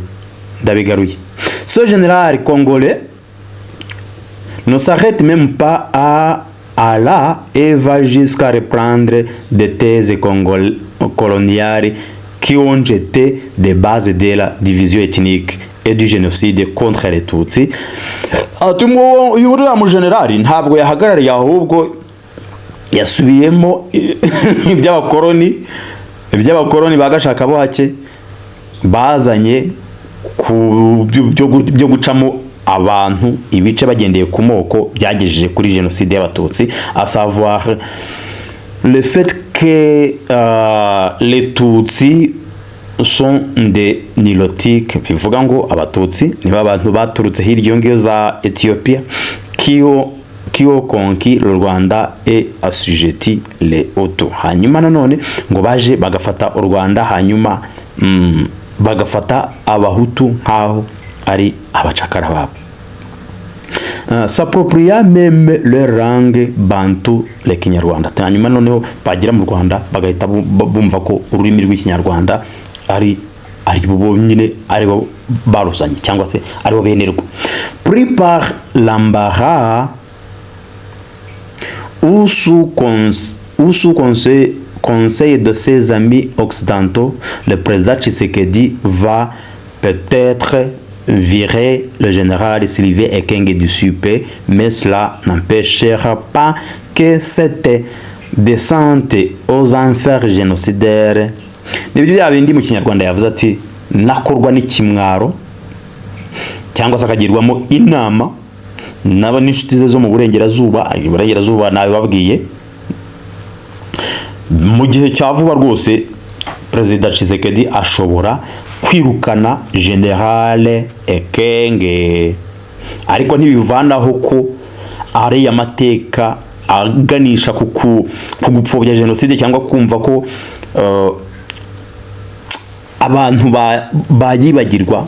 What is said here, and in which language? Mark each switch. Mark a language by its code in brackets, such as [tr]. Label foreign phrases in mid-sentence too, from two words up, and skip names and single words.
[fr] Ce général congolais ne s'arrête même pas à là et va jusqu'à reprendre des thèses coloniales qui ont jeté des bases de la division ethnique et du génocide contre les Tutsis. [rw] Atumo yuriya mu general ntabwo yahagarariye ahubwo yasubiyemo iby'abakoloni bagashaka bo hake bazanye byo gucamo abantu ibice bagendeye ku moko byagejeje kuri génocide y'abatutsi, [fr] à savoir le fait que les Tutsis sont des nilotiques, [rw] bivuga ngo abatutsi niba abantu baturutse hirya ngiyo za Ethiopia [fr] qui ont conquis le Rwanda et assujetti les Hutus. [rw] Hanyuma nanone ngo baje bagafata u Rwanda, hanyuma bagafata abahutu nkaho ari abacakara babo. [fr] S'appropria même leur langue bantu le Kinyarwanda. [rw] Hanyuma noneho bagira mu Rwanda bagahita bumva ko ururimi rw'Ikinyarwanda ari ari bo nyine ari bo baruzanye cyangwa se ari bo benerwa. [fr] Pris par l'embarras ou sous conseil de ses amis occidentaux, le président Tshisekedi va peut-être virer le général Sylvain Ekenge du SUP, mais cela n'empêchera pas que cette descente aux enfers génocidaires [rw] nibyo byabindi mu Kinyarwanda yavuze ati nakorwa n'ikimwaro cyangwa se akagirwamo inama naba n'inshuti ze zo mu burengerazuba nawe babwiye mu gihe cya vuba rwose Perezida Tshisekedi ashobora kwirukana General Ekenge, ariko ntibivanaho ko ari amateka aganisha ku gupfobya jenoside cyangwa kumva ko abantu bayibagirwa.